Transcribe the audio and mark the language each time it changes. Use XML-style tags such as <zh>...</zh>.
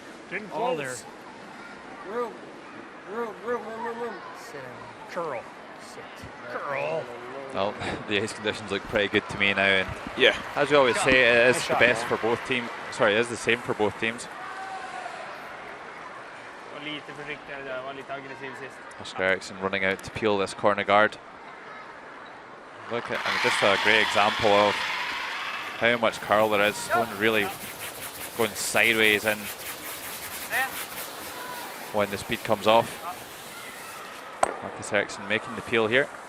<en>Didn't close. There. Room. Room. Sit. Curl. Sit. Curl. Well, the ice conditions look pretty good to me now, and Yeah. as we always say, it is the best for both teams. Sorry, it is the same for both teams.</en> <sv>Var lite försiktigare där, var lite aggressiv sist.</sv> <en>Oscar Eriksson running out to peel this corner guard. Look at, I mean, just a great example of how much curl there is. One really going sideways in when the speed comes off. Marcus Eriksson making the peel here.</en>